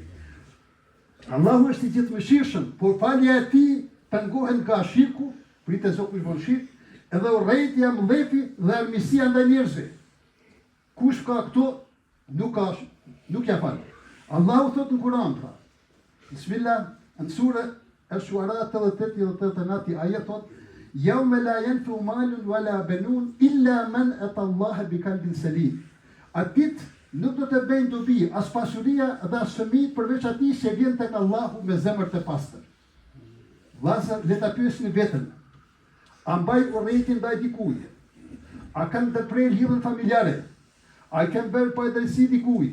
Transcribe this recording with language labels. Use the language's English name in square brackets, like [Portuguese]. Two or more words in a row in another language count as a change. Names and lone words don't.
[Albanian] Allahu është i gjithëmëshirshëm, por falja e tij pengohet nga shirku, pritet Zot kush bën shirk, edhe urrëtia, mlefi dhe armësia ndaj njerëzve. Kush ka këto, nuk ja fal. Allahu thot në Kur'an pra. Bismillah, në sura Ash-Shu'ara 88 ajet thot: [Arabic] يوم لا ينفع مال ولا بنون إلا من أتى الله بقلب سليم. [Albanian] Atit nuk do të bëjnë dobi as pasuria dhe as fëmijë përveç atij që vjen tek Allahu me zemër të pastër. Vllazër, le ta pyesni veten. A mbaj urrëtin ndaj dikujt? A kanë ndërprer lidhjen familjare? A i kanë bërë pajdrejsi dikujt?